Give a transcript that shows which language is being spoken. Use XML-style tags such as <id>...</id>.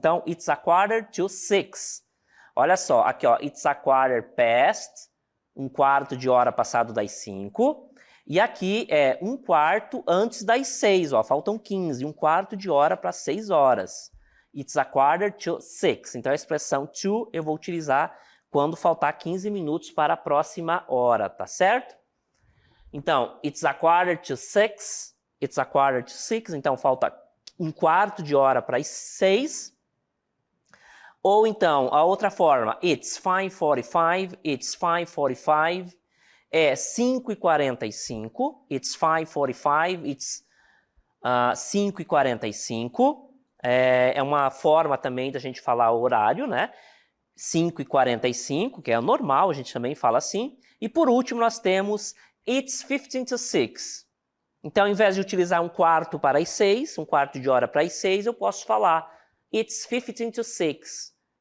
<pt>Então,</pt> <en>it's a quarter to 6.</en> <pt>Olha só, aqui ó,</pt> <en>it's a quarter past,</en> <pt>1/4 de hora passado das 5, e aqui é 1/4 antes das 6, ó, faltam 15, 1/4 de hora para 6 horas.</pt> <en>It's a quarter to 6.</en> <pt>Então, a expressão to eu vou utilizar quando faltar 15 minutos para a próxima hora, tá certo? Então,</pt> <en>it's a quarter to 6,</en> <pt>it's a quarter to 6, então falta 1/4 de hora para as 6.</pt> <en>Ou então, a outra forma, it's 5:45, it's 5:45,</en> <pt>é 5:45,</pt> <en>it's 5:45, it's 5:45.</en> <pt>É uma forma também da gente falar o horário, né? 5:45, que é normal, a gente também fala assim. E por último, nós temos</pt> <en>it's 15 to 6.</en> <pt>Então, ao invés de utilizar 1/4 para as 6, 1/4 de hora para as 6, eu posso falar</pt> <en>it's 15 to 6.</en>